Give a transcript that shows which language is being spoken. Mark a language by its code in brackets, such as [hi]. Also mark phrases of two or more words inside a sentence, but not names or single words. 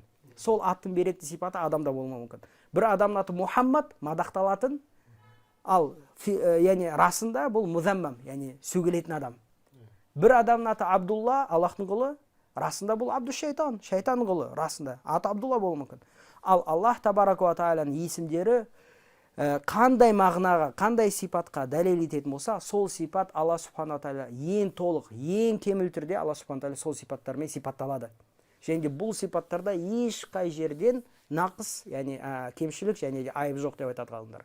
[kk] Сол аттың беретін сипаты адамда болмауы мүмкін. Бір адамның аты Мұхаммад, мадақталатын, ал яғни расында бұл музаммам, яғни сөгілетін адам. Бір адамның аты Абдулла, Аллахтың құлы, расында бұл [ar] عبد الشيطان, [kk] шайтанның құлы, расында аты Абдулла болуы мүмкін. Ал Аллах [ar] تبارك وتعالى [kk] есімдері қандай мағынаға, қандай сипатқа дәлел ететін болса, сол сипат Алла [ar] سبحانه تعالى [kk] ең толық, ең кемел түрде Алла [ar] سبحانه تعالى [kk] сол сипаттармен сипатталады. Және де бұл сипаттарда ешқай жерден нақыс, яғни кемшілік және де айып жоқ деп айтады ғалымдар.